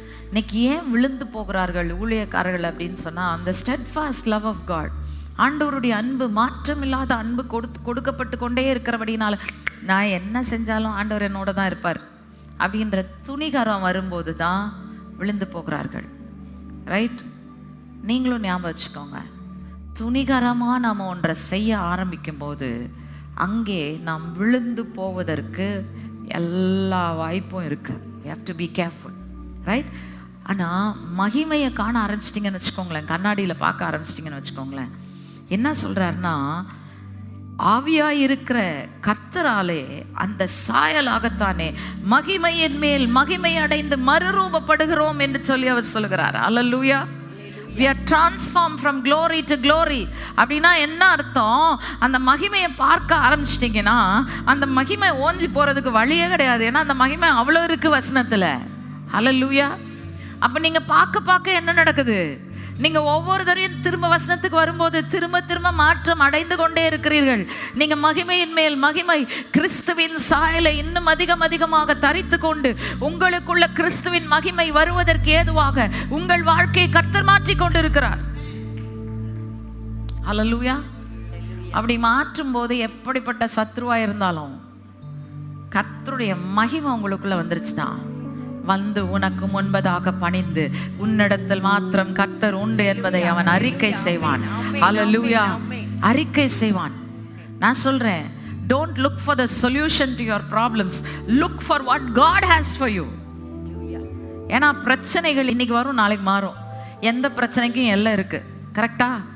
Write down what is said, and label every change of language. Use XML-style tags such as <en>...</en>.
<ta>இன்னைக்கு ஏன் விழுந்து போகிறார்கள் ஊழியக்காரர்கள் அப்படின்னு சொன்னா, அந்த ஸ்டெட்ஃபாஸ்ட் லவ் ஆஃப் காட், ஆண்டவருடைய அன்பு மாற்றமில்லாத அன்பு கொடுக்கப்பட்டு கொண்டே இருக்கிறபடினால நான் என்ன செஞ்சாலும் ஆண்டவர் என்னோட தான் இருப்பார் அப்படின்ற துணிகரம் வரும்போது தான் விழுந்து போகிறார்கள். ரைட்? நீங்களும் ஞாபகம் வச்சுக்கோங்க, துணிகரமாக நாம் ஒன்றை செய்ய ஆரம்பிக்கும் போது அங்கே நாம் விழுந்து போவதற்கு எல்லா வாய்ப்பும் இருக்குது.</ta> <en>we have to be careful,</en> <ta>right? ஆனால் மகிமையை காண ஆரம்பிச்சிட்டிங்கன்னு வச்சுக்கோங்களேன், கண்ணாடியில் பார்க்க ஆரம்பிச்சிட்டிங்கன்னு வச்சுக்கோங்களேன், என்ன சொல்கிறாருன்னா, ஆவியாயிருக்கிற கர்த்தராலே அந்த சாயலாகத்தானே மகிமையின் மேல் மகிமை அடைந்து மறுரூபப்படுகிறோம் என்று சொல்லி அவர் சொல்கிறார். அல்லேலூயா.</ta> <en>We are transformed from glory to glory.</en> <ta>அப்படின்னா என்ன அர்த்தம்? அந்த மகிமையை பார்க்க ஆரம்பிச்சிட்டிங்கன்னா அந்த மகிமை ஓஞ்சி போகிறதுக்கு வழியே கிடையாது. ஏன்னா அந்த மகிமை அவ்வளோ இருக்குது வசனத்தில். அல்லேலூயா. அப்போ நீங்கள் பார்க்க என்ன நடக்குது? நீங்கள் ஒவ்வொரு தரையும் திரும்ப வசனத்துக்கு வரும்போது திரும்ப மாற்றம் அடைந்து கொண்டே இருக்கிறீர்கள். நீங்கள் மகிமையின் மேல் மகிமை, கிறிஸ்துவின் சாயலை இன்னும் அதிகமாக தரித்து கொண்டு உங்களுக்குள்ள கிறிஸ்துவின் மகிமை வருவதற்கு ஏதுவாக உங்கள் வாழ்க்கையை கர்த்தர் மாற்றி கொண்டு இருக்கிறார். அல்லேலூயா. அப்படி மாற்றும் போது எப்படிப்பட்ட சத்ருவா இருந்தாலும் கர்த்தருடைய மகிமை உங்களுக்குள்ள வந்துருச்சுன்னா வந்து உனக்கு முன்பதாக பணிந்து உன்னிடத்தில் மாத்திரம் கர்த்தர் உண்டு என்பதை அவன் அறிக்கை செய்வான். ஹல்லேலூயா. அறிக்கை செய்வான். நான் சொல்றேன்,</ta> <en>don't look for the solution to your problems, look for what God has for you.</en> <ta>ஏன்னா பிரச்சனைகள் இன்னைக்கு வரும், நாளைக்கு மாறும். எந்த பிரச்சனைக்கும் எல்லாம் இருக்கு. கரெக்டா?</ta>